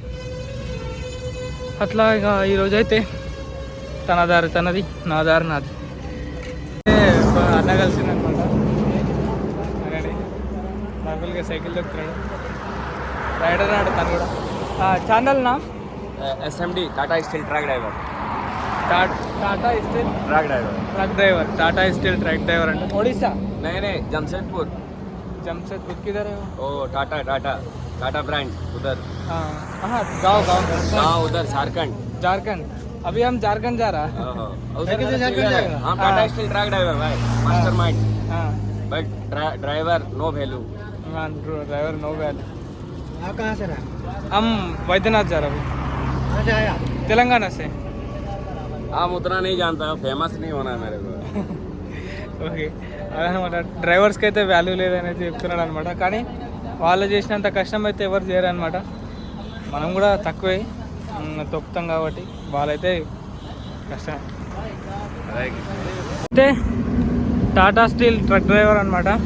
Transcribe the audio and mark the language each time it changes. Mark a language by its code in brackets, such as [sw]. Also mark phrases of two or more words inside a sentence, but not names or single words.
[te] అట్లా ఇక ఈరోజైతే తన దారి తనది, నా దారి నాది. అన్న కలిసిందనమాట. అలానే నార్మల్గా సైకిల్ దొక్కుతున్నాడు, రైడర్ నాడు తను కూడా. ఛానల్ నా [en] SMD Tata Steel truck driver. Tata Steel truck driver. Tata Steel truck driver [te] అంటే ఒడిశా? [hi] नहीं जमशेदपुर. किधर है वो? टाटा ब्रांड उधर. गाँव उधर झारखंड. अभी हम झारखंड जा रहा है. उधर हम टाटा स्टील [en] truck driver [hi] भाई, [en] master mind. But driver no value. driver no value. [hi] आप कहाँ से रहे? हम वैद्यनाथ जा रहे हैं, तेलंगाना से. हम उतना नहीं जानता, फेमस नहीं होना मेरे को. [te] ఓకే, అదనమాట. డ్రైవర్స్కి అయితే వాల్యూ లేదనేది చెప్తున్నాడు అనమాట. కానీ వాళ్ళు చేసినంత కష్టం అయితే ఎవరు చేయరనమాట. మనం కూడా తక్కువే తొక్కుతాం కాబట్టి వాళ్ళైతే కష్టం. అయితే [en] Tata Steel truck driver [te] అనమాట.